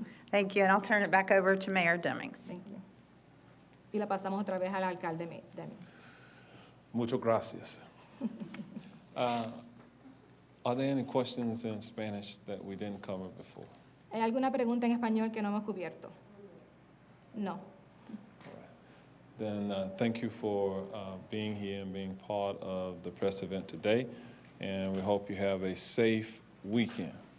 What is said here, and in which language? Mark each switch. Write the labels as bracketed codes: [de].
[en] Thank you, and I'll turn it back over to Mayor Demings. Thank you. [es] Y la pasamos otra vez al alcalde Demings. Muchas gracias. [en] Are there any questions in Spanish that we didn't cover before? [es] ¿Hay alguna pregunta en español que no hemos cubierto? [en] No. Then thank you for being here and being part of the press event today, and we hope you have a safe weekend.